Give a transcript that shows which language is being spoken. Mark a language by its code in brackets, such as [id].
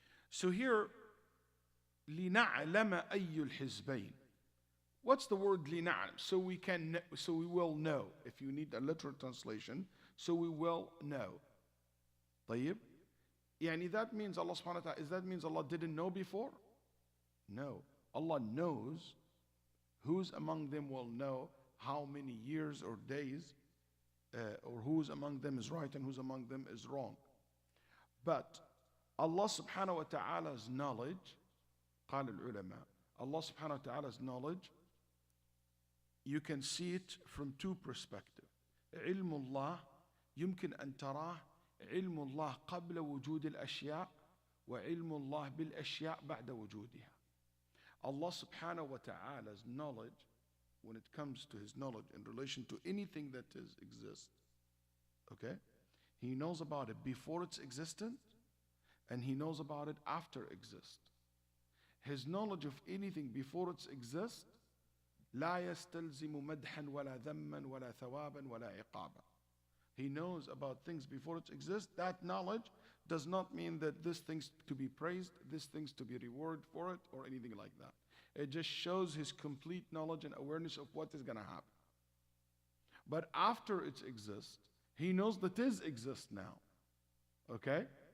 [en] So here, [ar] لنعلم أي الحزبين. [en] What's the word لنعلم? So we will know. If you need a literal translation, so we will know. [ar] طيب. [en] يعني that means Allah subhanahu wa ta'ala, that means Allah didn't know before? No. Allah knows who's among them will know how many years or days, or who's among them is right and who's among them is wrong. But Allah subhanahu wa ta'ala's knowledge, [ar] قال العلماء, [en] Allah subhanahu wa ta'ala's knowledge, you can see it from two perspectives. [ar] علم الله يمكن أن تراه علم الله قبل وجود الأشياء وعلم الله بالأشياء بعد وجودها. [en] Allah subhanahu wa ta'ala's knowledge, when it comes to his knowledge in relation to anything that exists, okay, he knows about it before it's existent and he knows about it after exists. His knowledge of anything before it exists [ar] لا يستلزم مدحا ولا ذما ولا ثوابا ولا عقابا. [en] He knows about things before it exists. That knowledge does not mean that this thing's to be praised, this thing's to be rewarded for it, or anything like that. It just shows his complete knowledge and awareness of what is going to happen. But after it exists, he knows that it exists now. Okay?